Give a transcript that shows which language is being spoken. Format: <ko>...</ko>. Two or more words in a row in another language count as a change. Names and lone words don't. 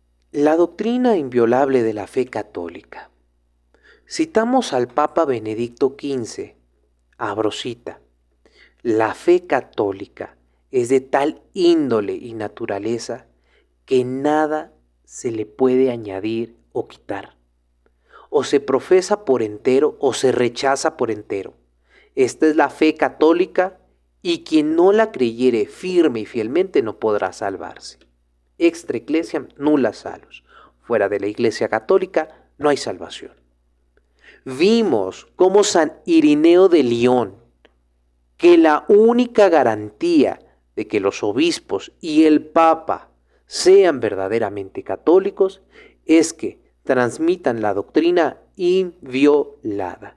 <es>La doctrina inviolable de la fe católica. Citamos al Papa Benedicto XV, abro cita, la fe católica es de tal índole y naturaleza que nada se le puede añadir o quitar. O se profesa por entero o se rechaza por entero. Esta es la fe católica y quien no la creyere firme y fielmente no podrá salvarse.</es> <la>Extra ecclesiam nulla salus.</la> <es>Fuera de la Iglesia católica no hay salvación. Vimos cómo San Irineo de León, que la única garantía de que los obispos y el Papa sean verdaderamente católicos es que transmitan la doctrina inviolada.</es>